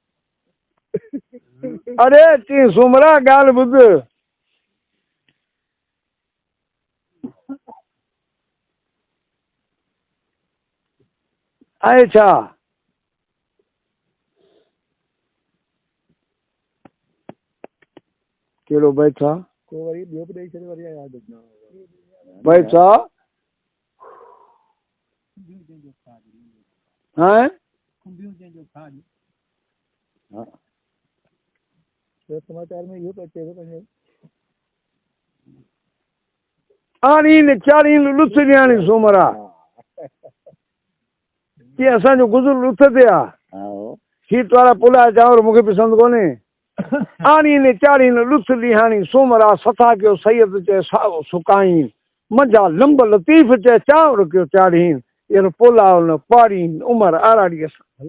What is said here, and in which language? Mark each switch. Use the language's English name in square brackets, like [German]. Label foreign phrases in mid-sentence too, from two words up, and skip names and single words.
[Sindhi] अरे चई सुमरा ॻाल्हि ॿुध, आहे छा कहिड़ो बैठा को वरी ॿियो बि ॾेई छॾे वरी यादि [Hindi] बैठा हैं [Sindhi] समाचार में इहो अचे थो पंहिंजो आणी चारी लुथ ॾियाणी सूमरा कि असांजो गुज़र लुथ ते आहे, शीत वारा पुला चांवर मूंखे पसंदि कोन्हे। आणी ने चारी लुथ ॾियाणी सूमरा, सथा कयो सैयद चए साओ सुकाईं, मंझा लंब लतीफ़ चए चांवर कयो चाढ़ीन, इन पुलाव न पाड़ीन उमर आराड़ीअ सां।